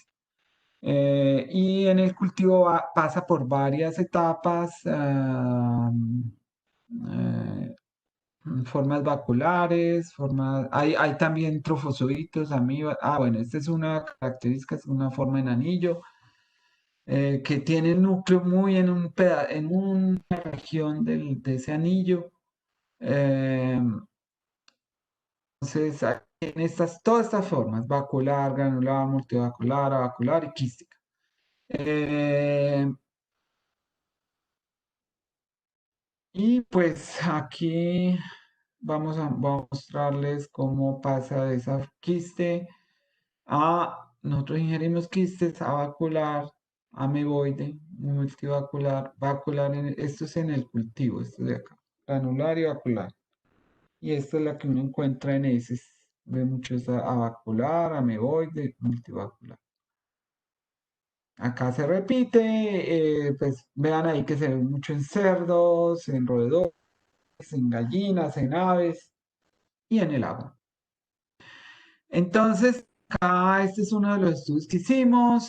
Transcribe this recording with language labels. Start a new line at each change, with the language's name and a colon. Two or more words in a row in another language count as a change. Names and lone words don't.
Spanish: Y en el cultivo pasa por varias etapas, eh, formas vaculares, hay también trofozoitos, amibas. Bueno, esta es una característica, es una forma en anillo, que tiene el núcleo muy en una región de ese anillo. Eh, entonces, en todas estas formas, vacular, granular, multivacular, avacular y quística. Y pues aquí voy a mostrarles cómo pasa de esa quiste nosotros ingerimos quistes avacular, ameboide, multivacular, vacular, esto es en el cultivo, esto de acá, granular y vacular. Y esta es la que uno encuentra en heces, ve mucho esa avacular, ameboide, multivacular. Acá se repite, pues vean ahí que se ve mucho en cerdos, en roedores, en gallinas, en aves y en el agua. Entonces, Este es uno de los estudios que hicimos.